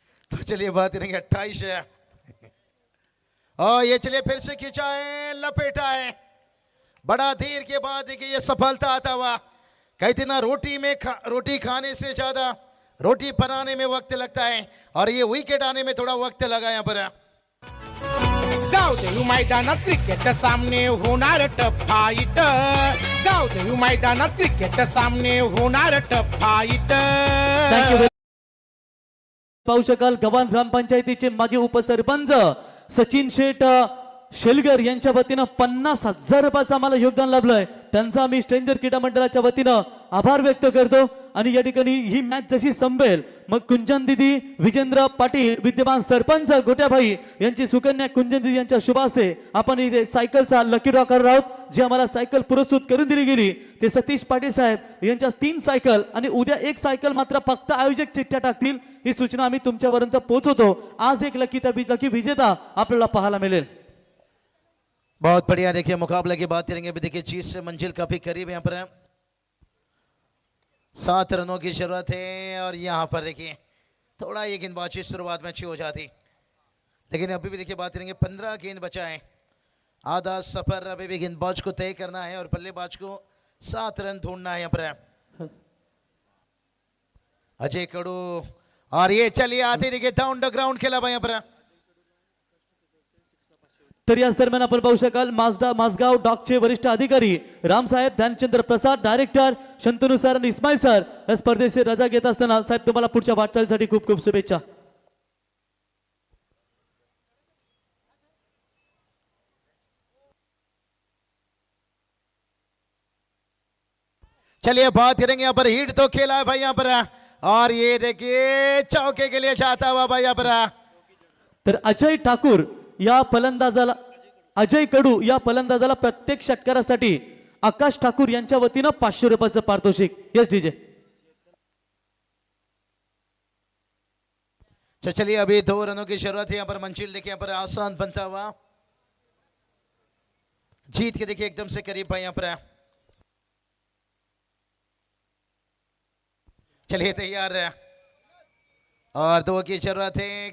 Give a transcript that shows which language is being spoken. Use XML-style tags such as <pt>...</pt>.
<hi>तो चलिए बात करेंगे 28 है. और ये चलिए फिर से खींचा है, लपेटा है. बड़ा देर के बाद देखिए ये सफलता आता हुआ. कहते ना रोटी खाने से ज्यादा रोटी बनाने में वक्त लगता है, और ये विकेट आने में थोड़ा वक्त लगा यहाँ पर.</hi> <mr>गावदेवी मैदानात क्रिकेट सामने होणार टफ फाईट. गावदेवी मैदानात क्रिकेट सामने होणार टफ फाईट.</mr> <en>Thank you.</en> <mr>पाहू शकाल गव्हाण ग्रामपंचायतीचे माजी उपसरपंच सचिन शेठ शेलगर यांच्या वतीनं 50,000 रुपयाचं आम्हाला योगदान लाभलंय. त्यांचा आम्ही स्ट्रेंजर क्रीडा मंडळाच्या वतीनं आभार व्यक्त करतो. आणि या ठिकाणी ही मॅच जशी संपेल मग कुंजन दिदी, विजेंद्र पाटील, विद्यमान सरपंच गोट्याभाई यांची सुकन्या कुंजन दिदी यांच्या शुभ हस्ते आपण इथे सायकलचा लकी ड्रॉ करणार आहोत. जी आम्हाला सायकल पुरस्कृत करून दिली गेली ते सतीश पाटील साहेब यांच्या 3 सायकल, आणि उद्या 1 सायकल मात्र फक्त आयोजक चिठ्ठ्या टाकतील. ही सूचना आम्ही तुमच्यापर्यंत पोहोचवतो. आज एक लकी विजेता आपल्याला पाहायला मिळेल.</mr> <hi>बहुत बढ़िया. देखिए मुकाबला की बात करेंगे अभी. देखिए चीज से मंजिल काफी करीब है यहाँ पर. 7 रनों की जरूरत है, और यहाँ पर देखिए थोड़ा ये गेंदबाजी शुरुआत में अच्छी हो जाती, लेकिन अभी भी देखिए बात करेंगे 15 गेंद बचा है. आधा सफर अभी भी गेंदबाज को तय करना है और बल्लेबाज को 7 रन ढूंढना है यहाँ पर. अजय कडू, और ये चलिए आते देखिए डाउन द ग्राउंड खेला भाई यहाँ पर.</hi> <mr>तर याच दरम्यान आपण पाहू शकाल माझगाव डॉकचे वरिष्ठ अधिकारी रामसाहेब ध्यानचंद्र प्रसाद, डायरेक्टर शंतनू सर आणि इस्माईल सर या स्पर्धेची रजा घेत असताना साहेब तुम्हाला पुढच्या वाटचालीसाठी खूप खूप शुभेच्छा.</mr> <hi>चलिए बात करेंगे यहाँ पर हिट तो खेला है भाई यहाँ पर, और ये देखिए चौके के लिए जाता हुआ भाई यहाँ पर.</hi> <mr>तर अजय ठाकूर या फलंदाजाला, अजय कडू या फलंदाजाला प्रत्येक षटकारासाठी आकाश ठाकूर यांच्या वतीनं 500 रुपयाचं पारितोषिक.</mr> <en>Yes DJ.</en> <hi>तो चलिए अभी 2 रनों की जरूरत है यहाँ पर. मंजिल देखिए यहाँ पर आसान बनता हुआ, जीत के देखिए एकदम से करीब भाई यहाँ पर. चलिए तैयार है, और 2 की जरूरत है.</hi>